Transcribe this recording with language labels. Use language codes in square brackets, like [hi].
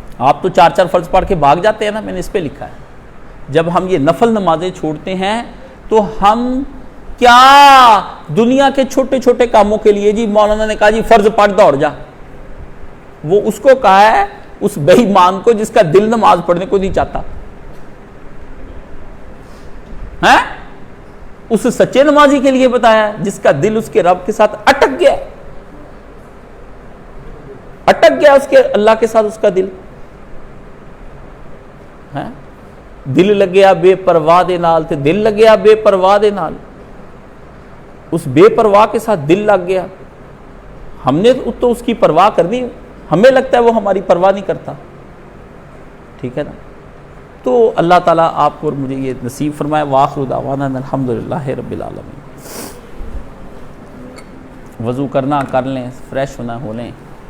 [ur] آپ تو 4 فرض پڑھ کے بھاگ جاتے ہیں نا، میں نے اس پہ لکھا ہے جب ہم یہ نفل نمازیں چھوڑتے ہیں تو ہم کیا دنیا کے چھوٹے چھوٹے کاموں کے لیے، جی مولانا نے کہا جی فرض پڑھ دوڑ جا، وہ اس کو کہا ہے اس بے ایمان کو جس کا دل نماز پڑھنے کو نہیں چاہتا ہے. اس سچے نمازی کے لیے بتایا جس کا دل اس کے رب کے ساتھ اٹک گیا اس کے اللہ کے ساتھ، اس کا دل ہے. [pa] دل لگیا بے پرواہ دے نال تے دل لگیا بے پرواہ دے نال. [ur] اس بے پرواہ کے ساتھ دل لگ گیا. ہم نے تو اس کی پرواہ کرنی، ہمیں لگتا ہے وہ ہماری پرواہ نہیں کرتا. ٹھیک ہے نا. تو اللہ تعالیٰ آپ کو اور مجھے یہ نصیب فرمائے. [ar] وآخر دعوانا الحمدللہ رب العالمین. [ur] وضو کرنا کر لیں، فریش ہونا ہو لیں.